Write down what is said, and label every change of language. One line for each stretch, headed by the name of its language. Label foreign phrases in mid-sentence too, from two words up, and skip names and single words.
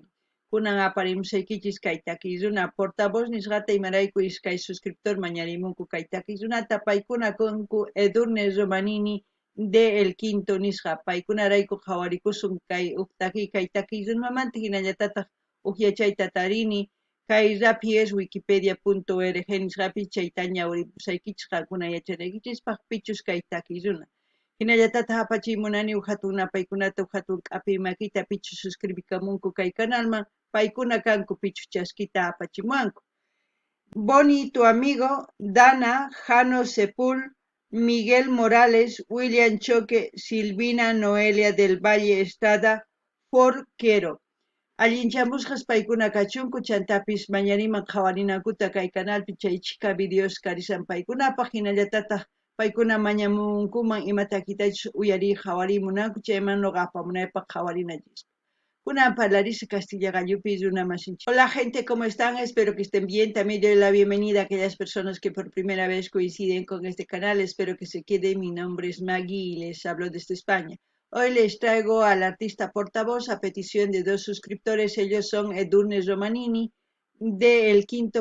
Quechua: Kunan aparimusaykichis kay takiy runa portavoz nisqata imarayku iskay suscriptor mañarimunku kay takiy runata paykuna kunku Edurne Romanini de El Quinto nisqa paykunarayku qhawarikusun kay kay takiy runamanta hinallatataq yachayta tarini kay rapies wikipedia.org nisqapi chayta ñawiripusaykichis qankuna yachanaykichispaq pichus kay takiy runa. Hinallatata apachiymunani hatun napaykunata hatun k'api makita pichu suscribikamunku kay canalman paykuna kanku pichu chaskita apachimuanku. Boni, tu amigo, Dana, Jano Sepul, Miguel Morales, William Choque, Silvina Noelia del Valle Estrada, Forquero. Allinchamusqas paykuna kachunku chantapis mañariman qhawarinakuta kay canalpi chaychika videos karisan paykunapaq hinallatataq paykuna mañamunkuman imatakitachus uyariy qhawarimunanku chayman noqa apamunaypaq qhawarinachis. Kunan parlariz Castilla Gallupi runa masinchik.
Spanish: Hola gente, ¿cómo están? Espero que estén bien. También doy la bienvenida a aquellas personas que por primera vez coinciden con este canal. Espero que se quede. Mi nombre es Maggie y les hablo desde España. Hoy les traigo al artista portavoz a petición de dos suscriptores. Ellos son Edurne Romanini de El Quinto.